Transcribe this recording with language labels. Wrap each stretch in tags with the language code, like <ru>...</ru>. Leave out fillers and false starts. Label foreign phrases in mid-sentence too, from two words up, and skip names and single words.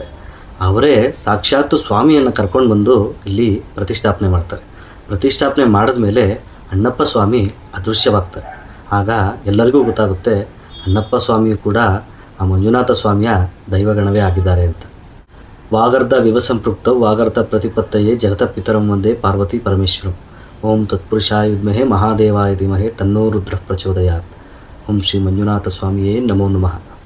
<kn>ಅವರೇ ಸಾಕ್ಷಾತ್ತು ಸ್ವಾಮಿಯನ್ನು ಕರ್ಕೊಂಡು ಬಂದು ಇಲ್ಲಿ ಪ್ರತಿಷ್ಠಾಪನೆ ಮಾಡ್ತಾರೆ. ಪ್ರತಿಷ್ಠಾಪನೆ ಮಾಡಿದ ಮೇಲೆ ಅಣ್ಣಪ್ಪ ಸ್ವಾಮಿ ಅದೃಶ್ಯವಾಗ್ತಾರೆ. ಆಗ ಎಲ್ಲರಿಗೂ ಗೊತ್ತಾಗುತ್ತೆ ಅಣ್ಣಪ್ಪ ಸ್ವಾಮಿಯು ಕೂಡ ಆ ಮಂಜುನಾಥ ಸ್ವಾಮಿಯ ದೈವಗಣವೇ ಆಗಿದ್ದಾರೆ ಅಂತ.</kn> <sa>ವಾಗರ್ಧ ವಿವಸಂಪೃಕ್ತೌ ವಾಗರ್ಧ ಪ್ರತಿಪತ್ತಯೇ ಜಗತ ಪಿತರಂ ವಂದೇ ಪಾರ್ವತಿ ಪರಮೇಶ್ವರಂ. ಓಂ ತತ್ಪುರುಷಾಯ ವಿದ್ಮಹೇ ಮಹಾದೇವಾಯ ಧೀಮಹಿ ತನ್ನೋ ರುದ್ರಃ ಪ್ರಚೋದಯಾತ್. ಓಂ ಶ್ರೀ ಮಂಜುನಾಥ ಸ್ವಾಮಿಯೇ ನಮೋ ನಮಃ.</sa>